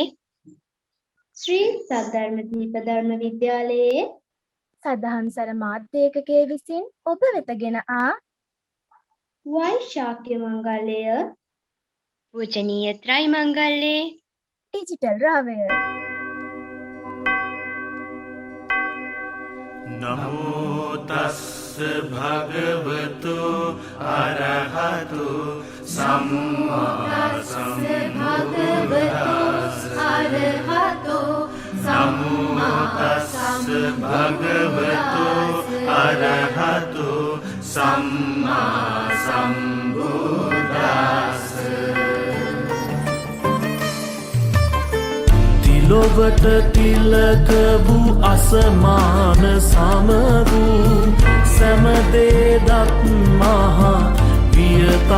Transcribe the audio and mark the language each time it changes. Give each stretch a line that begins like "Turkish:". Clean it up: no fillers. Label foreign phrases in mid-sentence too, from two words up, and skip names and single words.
Sinhala: ශ්‍රී සද්ධර්ම දීප ධර්ම විද්‍යාලයේ සදහම්සර මාධ්‍යකගේ විසින් ඔබ වෙතගෙන ආ වෛශාඛ්‍ය මංගල්‍යය පූජනීය ත්‍රයි මංගල්‍යයේ ඩිජිටල් රාවය.
Pali: නමෝ තස්ස භගවතු අරහතු සම්මා සම්බුද්දස්ස. නමෝ තස්ස භගවතු අරහතු සම්මා සම්බුද්දස්ස.
Sinhala: තිලොවට තිලක වූ අසමාන සම වූ සැමදේ දත් මහා විය